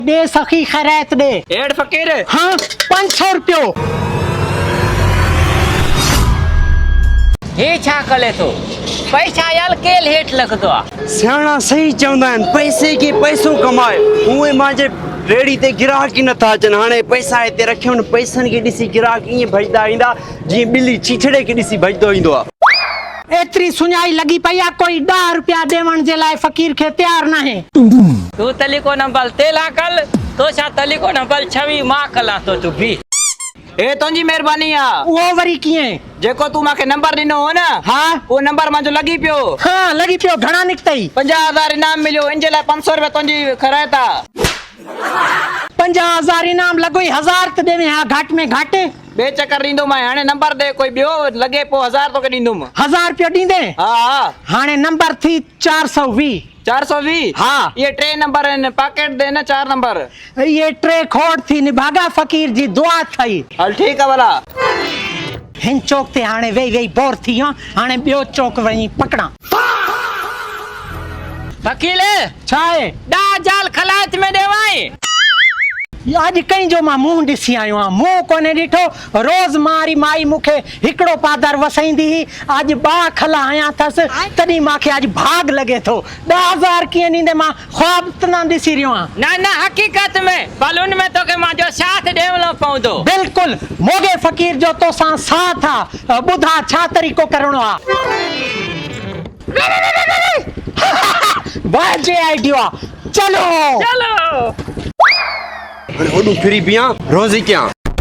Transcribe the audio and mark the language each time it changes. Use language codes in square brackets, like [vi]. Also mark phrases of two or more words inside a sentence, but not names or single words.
[sd] दे सखी खैरत दे। एड फकीर हाँ 500 रुपयो। हे छा कले तो पैसा याल केल हेठ लगदो आ। सियाणा सही चवंदा आहिनि, पैसे खे पैसो कमाए। उहे मुंहिंजे रेड़ी ते गिराक ई नथा अचनि। हाणे पैसा हिते रखियो न, पैसनि खे ॾिसी गिराक ईअं भॼदा ईंदा जीअं ॿिली चीछड़े खे ॾिसी भॼदो ईंदो आहे। एतरी सुञाई लगी पई आ, कोई 10 रुपया देवण जे लाइ फकीर खे तैयार न है। तू तलीको न बल तेला कल तो छा तलीको न बल छवी मां कला तो तू भी। ए तुंहिंजी महिरबानी आ। वो वरी कीअं? जेको तू मांखे नंबर ॾिनो हो न, हाँ वो नंबर मुंहिंजो लॻी पियो। हाँ लगी पियो। घणा निकतई? 50,000 इनाम मिलियो। इन जे लाइ 500 रुपया तुंहिंजी ख़ैरात आ। 50,000 इनाम लगो। 1000 त देवे। हाँ घाट में घाट बे चक्कर ॾींदो मैं। हाणे नंबर दे कोई ॿियो लॻे पोइ 1000 तोखे ॾींदुमि। 1000 रुपया ॾींदे? हा हाणे नंबर थी 420। 420? हाँ ये 3 नंबर आहिनि, पॉकेट दे न 4 नंबर। ये 3 खोड़ थी। निभागा फकीर जी दुआ थई। हल ठीक है भला। हिन चौक ते हाणे वेई वेई बोर थी वियो। हाणे ॿियो चौक वञी पकड़ा। वकील छा आहे? 10 जाल खलात में देवाई। अॼु कहीं जो मां मुंहुं ॾिसी आयो आहियां, मुंहुं कोन्हे ॾिठो। रोज़ मारी माई मूंखे हिकिड़ो पादर वसाईंदी हुई। अॼु 2 खला आया अथसि, तॾहिं मूंखे अॼु भाग लॻे थो। 10,000 कीअं ॾींदे? मां ख्वाब त न ॾिसी रहियो आहियां। ना ना हकीकत में बलून में तोखे मुंहिंजो साथ ॾियणो पवंदो। बिल्कुलु मोगे फ़कीर जो तोसां साथ आहे। ॿुधा छा तरीक़ो करणो आहे। वाह जे आइडियो आहे। चलो चलो हाणे ओॾूं फिरी बीहां, रोज़ ई कयां।